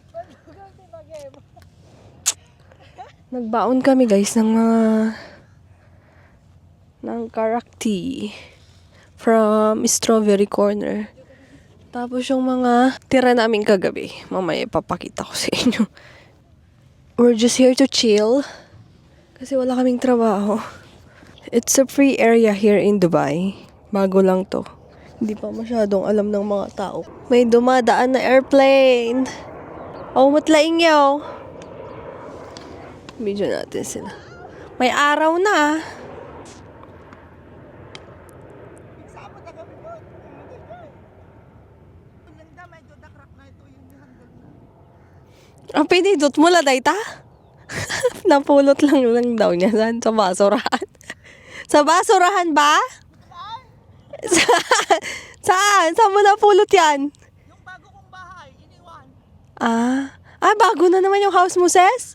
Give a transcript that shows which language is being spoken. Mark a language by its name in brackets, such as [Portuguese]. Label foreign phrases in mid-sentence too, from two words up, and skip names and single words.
[Filipino] Nagbaon kami guys ng [English] karak tea [Filipino] from Strawberry Corner. Tapos yung mga tira namin kagabi, mamaya ipapakita ko sa inyo. [English] We're just here to chill [Filipino] kasi wala kaming trabaho. [English] It's a free area here in Dubai. [Filipino] Bago lang to. Hindi pa masyadong alam ng mga tao. May dumadaan na airplane. [Iloko] Oh, matlaing yaw. [Filipino] Video natin sila. [Iloko] May araw na. Ang pinidot mo la dayta? [Filipino] Napulot lang daw niya saan? Sa basurahan. Sa basurahan ba? Saan? Saan mo napulot yan? Yung bago kong bahay, iniwan. Bago na naman yung house mo, Ses?